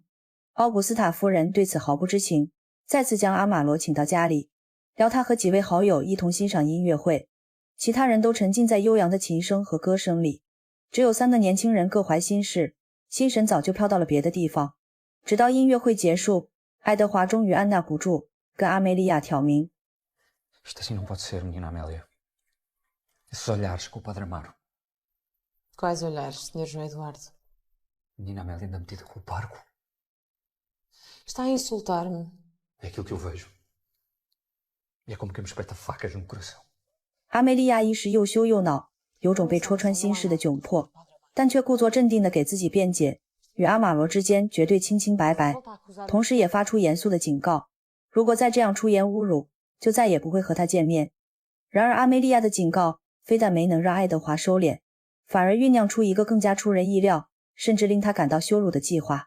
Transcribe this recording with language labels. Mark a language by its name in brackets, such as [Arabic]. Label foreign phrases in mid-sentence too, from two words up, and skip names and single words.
[Chinese] 奥古斯塔夫人对此毫不知情，再次将阿玛罗请到家里，邀他和几位好友一同欣赏音乐会。其他人都沉浸在悠扬的琴声和歌声里，只有3个年轻人各怀心事，心神早就飘到了别的地方。直到音乐会结束，爱德华终于按捺不住，跟阿梅利亚挑明。 [Portuguese] Isto assim não pode ser, menina Amélia. Esses olhares com o Padre Amaro. Quais olhares, Sr. João Eduardo? Menina Amélia anda metida com o parco. Está a insultar-me. É aquilo que eu vejo. E é como quem me espeta facas no coração. [Chinese] 阿梅利亚一时又羞又恼，有种被戳穿心事的窘迫，但却故作镇定地给自己辩解，与阿玛罗之间绝对清清白白，同时也发出严肃的警告，如果再这样出言侮辱，就再也不会和他见面。然而阿梅利亚的警告非但没能让爱德华收敛，反而酝酿出一个更加出人意料，甚至令他感到羞辱的计划。